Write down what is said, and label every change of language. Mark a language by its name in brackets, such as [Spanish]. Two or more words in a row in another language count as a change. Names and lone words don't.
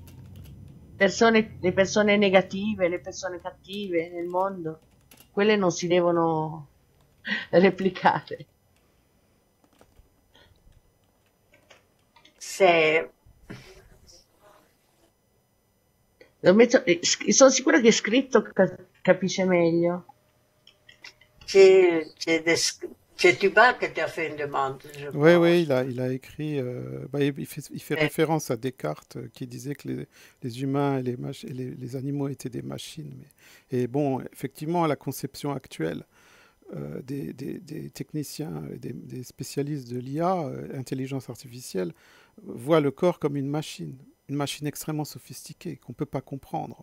[Italian] Le persone negative, le persone cattive nel mondo, quelle non si devono replicare. Se Sono sicura che scritto capisce meglio. [French] c'est Tuba qui t'a fait une demande, je Oui, pense. oui, il a écrit. Il fait Et- référence à Descartes qui disait que les humains et les animaux étaient des machines. Et bon, effectivement, la conception actuelle des techniciens et des spécialistes de l'IA, intelligence artificielle, voit le corps comme une machine extrêmement sophistiquée qu'on ne peut pas comprendre.